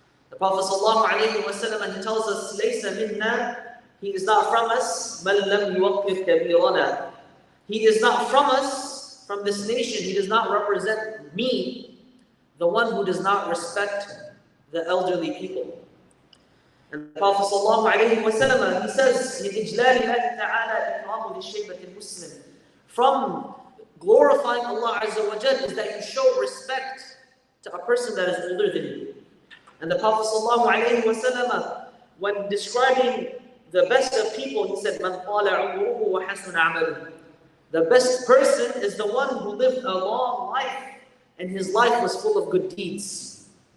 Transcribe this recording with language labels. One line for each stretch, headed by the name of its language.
English: The Prophet ﷺ, he tells us,
Arabic: لَيْسَ مِنَّا,
English: he is not from us,
Arabic: مَنْ لَمْ يُوَقِّرْ كَبِيرَنَا.
English: He is not from us, from this nation, he does not represent me, the one who does not respect the elderly people. And the Prophet ﷺ, he says,
Arabic: مِنْ إِجْلَالِ اللَّهِ تَعَالَى إِكْرَامُ لِلشَّيْبَةِ الْمُسْلِمِ.
English: From glorifying Allah Azza wa Jal is that you show respect to a person that is older than you. And the Prophet ﷺ, when describing the best of people, he said,
Arabic: مَنْ طَالَ عُمُرُهُ وَحَسُنَ عَمَلُهُ.
English: The best person is the one who lived a long life and his life was full of good deeds.